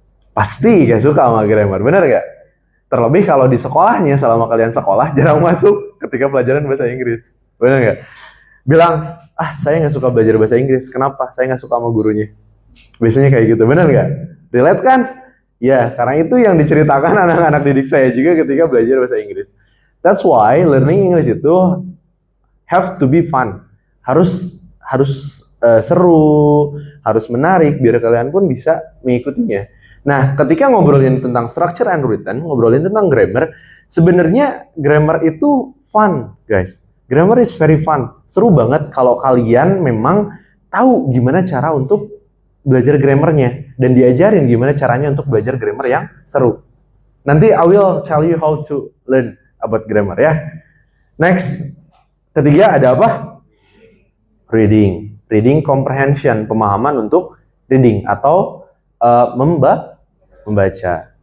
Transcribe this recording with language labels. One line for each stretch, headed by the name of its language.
Indonesian: Pasti gak suka sama grammar, bener gak? Terlebih kalau di sekolahnya, selama kalian sekolah, jarang masuk ketika pelajaran bahasa Inggris. Bener gak? Bilang, saya gak suka belajar bahasa Inggris. Kenapa? Saya gak suka sama gurunya. Biasanya kayak gitu, bener gak? Relate kan? Ya, karena itu yang diceritakan anak-anak didik saya juga ketika belajar bahasa Inggris.
English: That's why learning English itu have to be fun.
Indonesian: Harus seru, harus menarik, biar kalian pun bisa mengikutinya. Nah, ketika ngobrolin tentang structure and written, ngobrolin tentang grammar, sebenarnya grammar itu fun, guys.
English: Grammar is very fun.
Indonesian: Seru banget kalau kalian memang tahu gimana cara untuk belajar grammarnya, dan diajarin gimana caranya untuk belajar grammar yang seru.
English: Nanti I will tell you how to learn about grammar ya.
Indonesian: Next, ketiga ada apa? Reading comprehension, pemahaman untuk reading atau membaca.